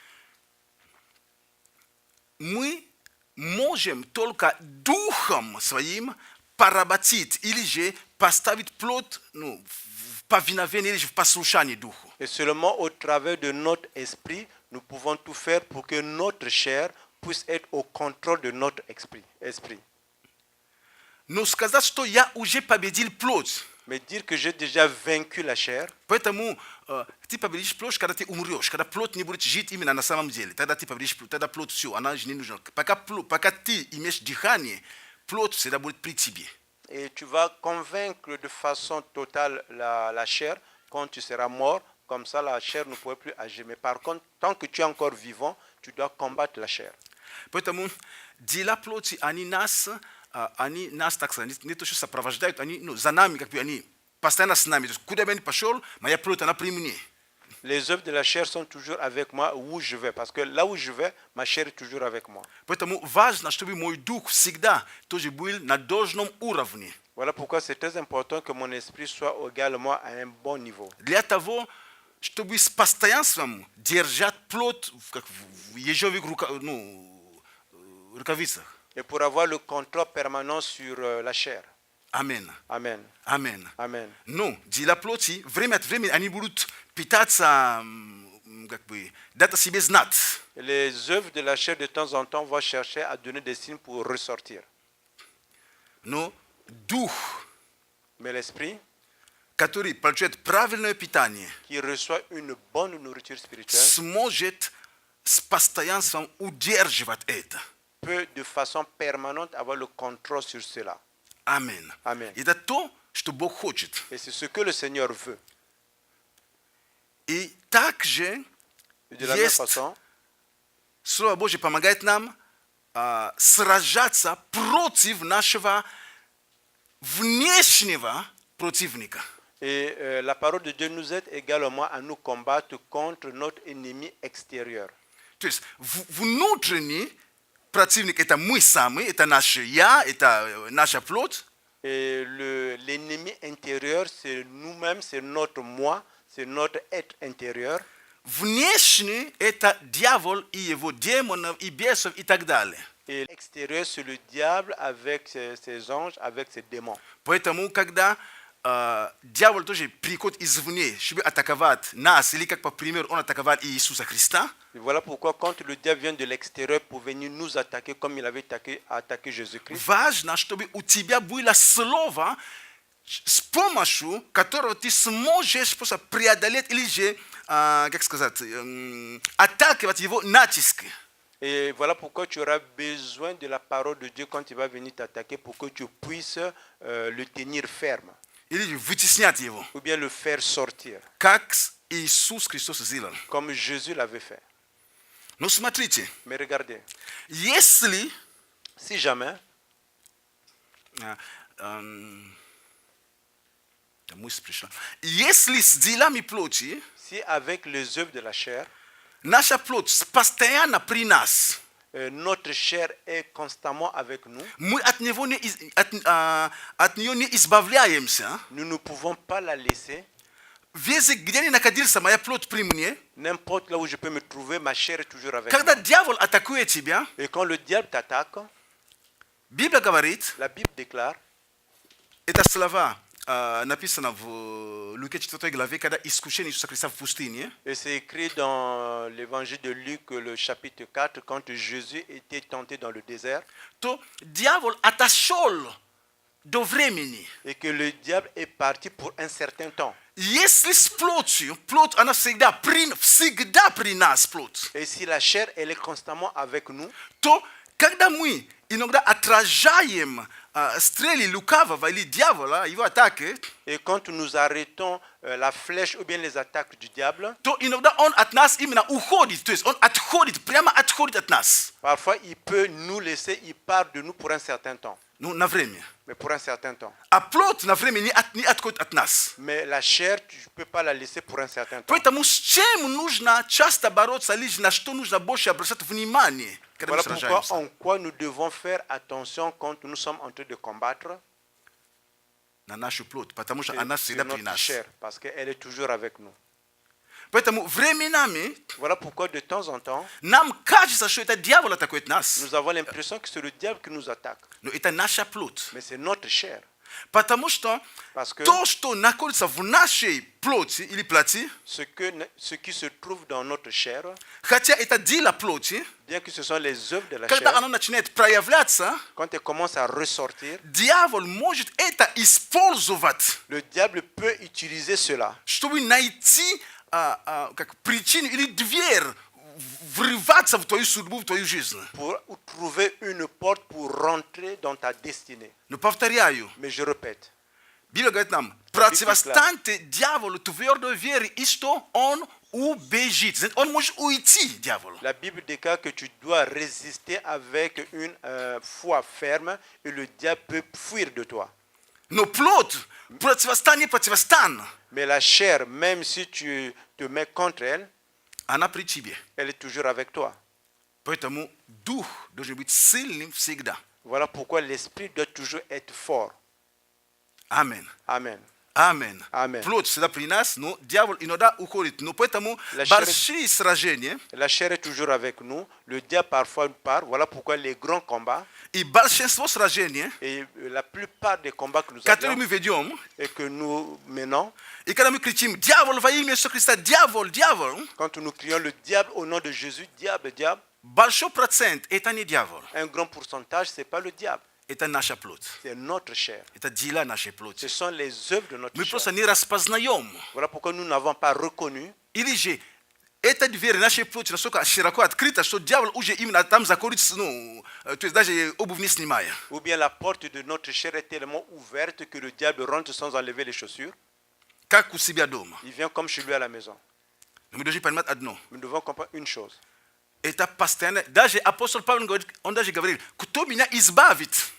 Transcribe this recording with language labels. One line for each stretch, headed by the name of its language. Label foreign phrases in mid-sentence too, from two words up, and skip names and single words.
Russian: Мы можем только духом своим поработить или же поставить плоть в повиновение или же в послушание духу.
French: Et seulement au travers de notre esprit, nous pouvons tout faire pour que notre chair puisse être au contrôle de notre esprit.
Russian: Но сказать, что я уже победил плоть.
French: Mais dire que j'ai déjà vaincu la chair,
Russian: Поэтому ты победишь плоть, когда ты умрешь, когда плоть не будет жить именно на самом деле. Тогда ты победишь плоть, тогда плоть все, она же не нужна. Пока ты имеешь дыхание, плоть всегда будет при тебе.
French: et tu vas convaincre de façon totale la chair. Quand tu seras mort, comme ça la chair ne pourra plus agir. Mais par contre, tant que tu es encore vivant, tu dois combattre la chair.
Russian: Поэтому дела плоти, они нас, так сказать, не то что сопровождают, они за нами, как бы они постоянно с нами. То есть куда бы я ни пошел, моя плоть, она при мне.
French: Les œuvres de la chair sont toujours avec moi où je vais. Parce que là où je vais, ma chair est toujours avec moi.
Russian: Поэтому важно, чтобы мой дух всегда тоже был на должном уровне.
French: Voilà pourquoi c'est très important que mon esprit soit également à un bon niveau.
Russian: Для того, чтобы с постоянством держать плоть как в ежовых рукавицах.
French: Et pour avoir le contrôle permanent sur la chair. Amen. Amen. Amen. Amen.
Russian: Ну, дела плоти, время от времени они будут питаться, как бы, дать о себе знать.
French: Les œuvres de la chair de temps en temps vont chercher à donner des signes pour ressortir.
Russian: Но дух,
French: Mais l'esprit,
Russian: который получает правильное питание,
French: qui reçoit une bonne nourriture spirituelle,
Russian: сможет с постоянством удерживать это.
French: peut de façon permanente avoir le contrôle sur cela. Amen. Amen.
Russian: Это то, что Бог хочет.
French: Et c'est ce que le Seigneur veut.
Russian: И также
French: Et de la même
Russian: есть
French: façon,
Russian: Слово Божье помогает нам сражаться против нашего внешнего противника.
French: et la parole de Dieu nous aide également à nous combattre contre notre ennemi extérieur.
Russian: То есть внутренний противник это мы сами, это наше я, это наша плоть.
French: Et l'ennemi intérieur, c'est nous-mêmes, c'est notre moi, c'est notre être intérieur.
Russian: Внешний это дьявол и его демонов и бесов и так далее.
French: Et l'extérieur, c'est le diable avec ses anges, avec ses démons.
Russian: Поэтому, когда дьявол тоже приходит извне, чтобы атаковать нас, или как, по примеру, он атаковал Иисуса Христа,
French: Et voilà pourquoi quand le diable vient de l'extérieur pour venir nous attaquer comme il avait attaqué Jésus-Christ,
Russian: важно, чтобы у тебя было слово, с помощью которого ты сможешь просто преодолеть или же, как сказать, атаковать его натиск.
French: et voilà pourquoi tu auras besoin de la parole de Dieu quand il va venir t'attaquer pour que tu puisses le tenir ferme
Russian: Или же вытеснять его,
French: ou bien le faire sortir
Russian: как Иисус Христос сделал.
French: comme Jésus l'avait fait.
Russian: Но смотрите,
French: Mais regardez,
Russian: если
French: si jamais
Russian: мысль пришла. Если с делами плоти
French: si avec les œuvres de la chair,
Russian: наша плоть постоянно при нас,
French: notre chair est constamment avec nous,
Russian: мы от нее не избавляемся.
French: nous ne pouvons pas la laisser.
Russian: Везде, где ни находился, моя плоть при мне.
French: N'importe là où je peux me trouver, ma chair est toujours avec
Russian: Когда
French: moi.
Russian: дьявол атакует тебя,
French: Et quand le diable t'attaque,
Russian: Библия говорит,
French: la Bible déclare,
Russian: это слова написано в Луке 4 главе, когда искушение Иисуса Христа в пустыне.
French: et c'est écrit dans l'évangile de Luc, le chapitre 4, quand Jésus était tenté dans le désert,
Russian: То дьявол отошел до времени.
French: et que le diable est parti pour un certain temps.
Russian: Если с плотью, плоть, она всегда при нас, плоть,
French: Et si la chair, elle est constamment avec nous,
Russian: то когда мы иногда отражаем стрелы лукавого или дьявола, его атаки,
French: et quand nous arrêtons la flèche ou bien les attaques du diable,
Russian: то иногда он от нас именно уходит, то есть он отходит, прямо отходит от нас.
French: parfois il peut nous laisser, il part de nous pour un certain temps.
Russian: Ну, на время.
French: Mais pour un certain temps.
Russian: А плоть на время не отходит от нас.
French: Mais la chair, tu ne peux pas la laisser pour un certain temps.
Russian: Поэтому с чем нужно часто бороться, лишь на что нужно больше обращать внимание, когда мы
French: Voilà pourquoi
Russian: сражаемся.
French: en quoi nous devons faire attention quand nous sommes en train de combattre
Russian: На нашу плоть, потому что
French: c'est
Russian: она всегда при
French: notre
Russian: нас.
French: chair, parce qu'elle est toujours avec nous.
Russian: Поэтому временами
French: Voilà pourquoi de temps en temps,
Russian: нам кажется, что это дьявол атакует нас.
French: nous avons l'impression que c'est le diable qui nous attaque.
Russian: Но это наша плоть.
French: Mais c'est notre chair.
Russian: Потому что
French: Parce que
Russian: то, что находится в нашей плоти или плоти,
French: ce qui se trouve dans notre chair,
Russian: хотя это дело плоти,
French: bien que ce sont les œuvres de la
Russian: когда
French: chair,
Russian: оно начинает проявляться,
French: quand elles commencent à ressortir,
Russian: дьявол может это использовать,
French: le diable peut utiliser cela
Russian: чтобы найти как причину или дверь vrivаться в твою судьбу, в твою жизнь.
French: pour trouver une porte pour rentrer dans ta destinée.
Russian: Но повторяю,
French: Mais je répète,
Russian: Библия говорит нам, противостаньте дьяволу твердой вере, и что он убежит. Он может уйти, дьяволу.
French: la Bible déclare que tu dois résister avec une foi ferme et le diable peut fuir de toi.
Russian: Но плоть, противостань.
French: Mais la chair, même si tu te mets contre elle,
Russian: Она при тебе.
French: elle est toujours avec toi.
Russian: Поэтому дух должен быть сильным всегда.
French: Voilà pourquoi l'esprit doit toujours être fort.
Russian: Аминь.
French: Amen.
Russian: Аминь.
French: Amen.
Russian: Плоть всегда при нас, но дьявол иногда уходит. Но поэтому
French: La chair- большие сражения La chair est toujours avec nous. Le diable parfois part. Voilà pourquoi les grands combats
Russian: и большинство сражений,
French: et la plupart des combats que nous
Russian: которые
French: avons
Russian: мы ведем,
French: et que nous menons,
Russian: и когда мы кричим «Дьявол во имя Иисуса Христа! Дьявол! Дьявол!»,
French: quand nous crions le diable au nom de Jésus, diable, diable,
Russian: большой процент – это не дьявол,
French: un grand pourcentage, ce n'est pas le diable,
Russian: это наша плоть.
French: c'est notre chair.
Russian: Это дела нашей плоти.
French: Ce sont les œuvres de notre
Russian: Мы просто
French: chair.
Russian: не распознаем.
French: Voilà pourquoi nous n'avons pas reconnu.
Russian: Или же эта дверь нашей плоти настолько широко открыта, что дьявол уже именно там заходит, ну, то есть даже обувь не снимая.
French: Ou bien la porte de notre chair est tellement ouverte que le diable rentre sans enlever les chaussures.
Russian: Как у себя дома.
French: Il vient comme chez lui à la maison.
Russian: Но мы должны понимать одно.
French: Nous devons comprendre une chose.
Russian: Это постоянно, даже апостол Павел говорит, он даже говорил, кто меня избавит?